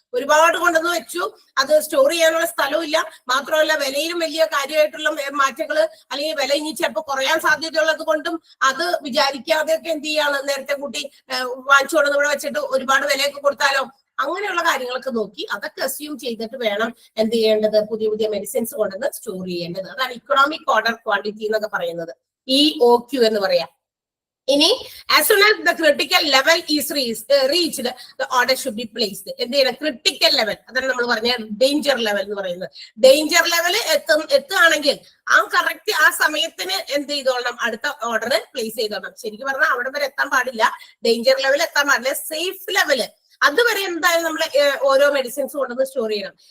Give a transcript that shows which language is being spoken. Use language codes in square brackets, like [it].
[ml] ഒരുപാട് കൊണ്ടുവന്ന് വെച്ചു, അത് സ്റ്റോർ ചെയ്യാനുള്ള സ്ഥലവും ഇല്ല, മാത്രമല്ല വിലയിലും വലിയ കാര്യമായിട്ടുള്ള മാറ്റങ്ങള് അല്ലെങ്കിൽ വില ഇനി ചിലപ്പോൾ കുറയാൻ സാധ്യതയുള്ളത് കൊണ്ടും അത് വിചാരിക്കാതെയൊക്കെ എന്ത് ചെയ്യാണ് നേരത്തെ കൂട്ടി വാങ്ങിച്ചുകൊണ്ട് ഇവിടെ വെച്ചിട്ട് ഒരുപാട് വിലയൊക്കെ കൊടുത്താലോ, അങ്ങനെയുള്ള കാര്യങ്ങളൊക്കെ നോക്കി അതൊക്കെ അസ്യൂം ചെയ്തിട്ട് വേണം എന്ത് ചെയ്യേണ്ടത്, പുതിയ പുതിയ മെഡിസിൻസ് കൊണ്ടുവന്ന് സ്റ്റോർ ചെയ്യേണ്ടത്. അതാണ് ഇക്കണോമിക് ഓർഡർ ക്വാണ്ടിറ്റി എന്നൊക്കെ പറയുന്നത്, EOQ എന്ന് പറയാം. [en] ഇനി as soon as the critical level is reached, the order should be placed. [ml] എന്ത് ചെയ്യണം, ക്രിട്ടിക്കൽ ലെവൽ, അതാണ് നമ്മൾ പറഞ്ഞ ഡേഞ്ചർ ലെവൽ എന്ന് പറയുന്നത്. ഡേഞ്ചർ ലെവൽ എത്തുകയാണെങ്കിൽ ആ കറക്റ്റ് ആ സമയത്തിന് എന്ത് ചെയ്തോളണം, അടുത്ത ഓർഡർ പ്ലേസ് ചെയ്തോളണം. ശരിക്കും പറഞ്ഞാൽ അവിടെ വരെ എത്താൻ പാടില്ല, ഡേഞ്ചർ ലെവൽ എത്താൻ പാടില്ല, സേഫ് ലെവല് അതുവരെ എന്തായാലും നമ്മൾ ഓരോ മെഡിസിൻസ് കൊണ്ടുവന്ന് സ്റ്റോർ ചെയ്യണം.